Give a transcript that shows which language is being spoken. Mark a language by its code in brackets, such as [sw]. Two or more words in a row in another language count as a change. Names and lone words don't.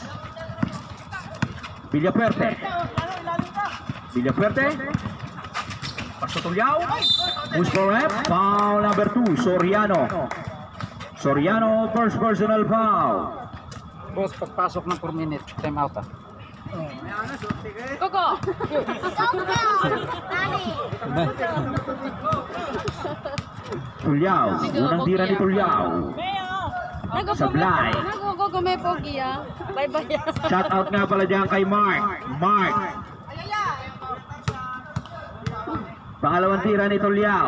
[tl] Villapuerte. Paso Tulyao. [en] Push for rep. Foul number 2, Soriano. Soriano, first personal foul. [tl] Boss, pagpasok ng 4 minutes, [en] time out [tl] ah. Coco! [zh] 哪里？ [tl] Tulyao. Unang tira ni Tulyao. Sablay. Coco, may pogi ah. Bye-bye ah. [en] Shout out [tl] nga pala dyan kay Mark. Pangalawang tira ni Tulyao.